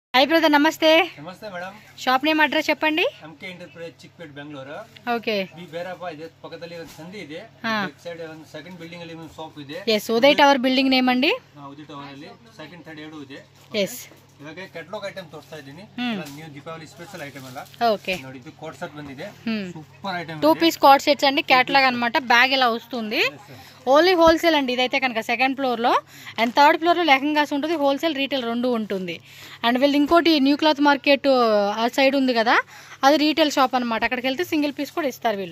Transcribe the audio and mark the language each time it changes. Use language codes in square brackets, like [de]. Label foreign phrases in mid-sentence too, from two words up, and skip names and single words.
[en] hi brother नमस्ते [hi] नमस्ते मैडम [en] shop name address चेप्पंడి एमके एंटरप्राइज चिक्पेट बेंगलूरू ओके [kn] बी ಬೇರಪ್ಪ ಇದೆ ಪಕ್ಕದಲ್ಲಿ ಒಂದು ಸಂಧಿ ಇದೆ [en] left side [kn] ಒಂದು [en] second building [kn] ಅಲ್ಲಿ ಒಂದು ಶಾಪ್ ಇದೆ [en] yes ಉದಯ್ ಟವರ್ building name ಅಂడి [kn] ಉದಯ್ ಟವರ್ ಅಲ್ಲಿ [en] second third [kn] ಎರಡು ಇದೆ [en] yes [kn] ಇವಾಗ [en] catalog item [kn] ತೋರಿಸ್ತಾ ಇದ್ದೀನಿ ನ್ಯೂ ದೀಪಾವಳಿ [en] special item [kn] ಅಲ್ಲ [en] ఓకే [kn] ನೋಡಿ ಇದು [en] coat set [kn] ಬಂದಿದೆ [en] super item [te] 2 [en] piece coat sets [te] అండి క్యాటలాగ్ అన్నమాట బ్యాగ్ ఇలా వస్తుంది [en] only wholesale [te] అండి ఇదైతే కనుక [en] second floor [te] లో అండ్ [en] third floor [te] లో లెహంగాస్ ఉంటుంది [en] wholesale retail [te] రెండు ఉంటుంది అండ్ వీళ్ళు ఇంకోటి [en] new cloth market [te] ఆ సైడ్ ఉంది కదా అది [en] retail shop [te] అన్నమాట అక్కడికి వెళ్తే [en] single piece [te] కూడా ఇస్తారు వీళ్ళు